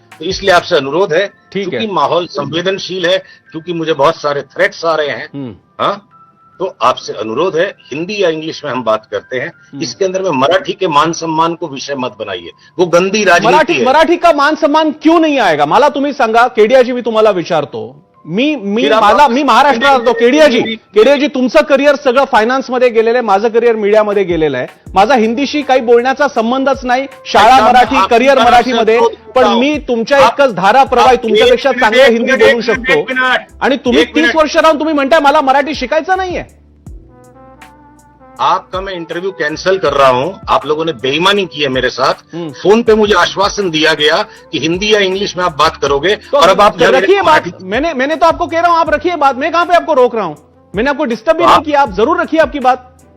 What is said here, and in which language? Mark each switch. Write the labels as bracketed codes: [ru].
[hi] तो इसलिए आपसे अनुरोध है, क्योंकि माहौल संवेदनशील है, क्योंकि मुझे बहुत सारे थ्रेट्स आ रहे हैं, हाँ, तो आपसे अनुरोध है, हिंदी या इंग्लिश में हम बात करते हैं, इसके अंदर में मराठी के मान सम्मान को विषय मत बनाइए, वो गंदी राजनीति है। मराठी का मान सम्मान क्यों नहीं आएगा? [mr] मला तुम्ही सांगा। केडियाजी, मी तुम्हाला विचारतो, मी महाराष्ट्रात राहतो। केडियाजी, तुमचं करिअर सगळं फायनान्समध्ये गेलेलं आहे, माझं करिअर मीडियामध्ये गेलेलं आहे। माझा हिंदीशी काही बोलण्याचा संबंधच नाही, शाळा मराठी, करिअर मराठीमध्ये, पण मी तुमच्या इतकंच धारा प्रवाही, तुमच्यापेक्षा चांगलं हिंदी बोलू शकतो, आणि तुम्ही 30 वर्ष राहून तुम्ही म्हणताय मला मराठी शिकायचं नाहीये। [hi] आपका मैं इंटरव्यू कैंसिल कर रहा हूं, आप लोगों ने बेईमानी की है मेरे साथ। फोन पे मुझे आश्वासन दिया गया कि हिंदी या इंग्लिश में आप बात करोगे, तो और अब आप रखिए बात। मैंने तो आपको कह रहा हूं, आप रखिए बात। मैं कहां पे आपको रोक रहा हूं? मैंने आपको डिस्टर्ब भी नहीं किया, आप जरूर रखिए आपकी बात।